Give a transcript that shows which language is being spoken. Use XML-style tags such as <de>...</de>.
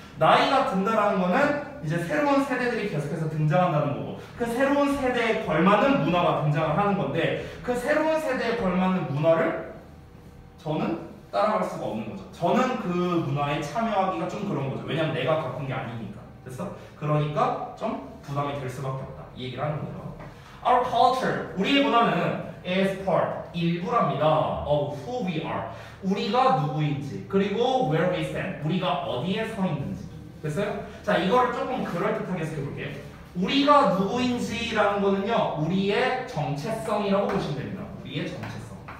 <ko>나이가 든다라는 거는 이제 새로운 세대들이 계속해서 등장한다는 거고 그 새로운 세대에 걸맞는 문화가 등장을 하는 건데 그 새로운 세대에 걸맞는 문화를 저는 따라갈 수가 없는 거죠. 저는 그 문화에 참여하기가 좀 그런 거죠. 왜냐면 내가 겪은 게 아니니까. 됐어? 그러니까 좀 부담이 될 수밖에 없다. 이 얘기를 하는 거죠.</ko> <en>Our culture,</en> <ko>우리의 문화는</ko> <en>is part,</en> <ko>일부랍니다.</ko> <en>of who we are.</en> <ko>우리가 누구인지 그리고</ko> <en>where we stand,</en> <ko>우리가 어디에 서 있는지. 됐어요? 자, 이거를 조금 그럴듯하게 해석해볼게요. 우리가 누구인지라는 거는요, 우리의 정체성이라고 보시면 됩니다. 우리의 정체성.</ko>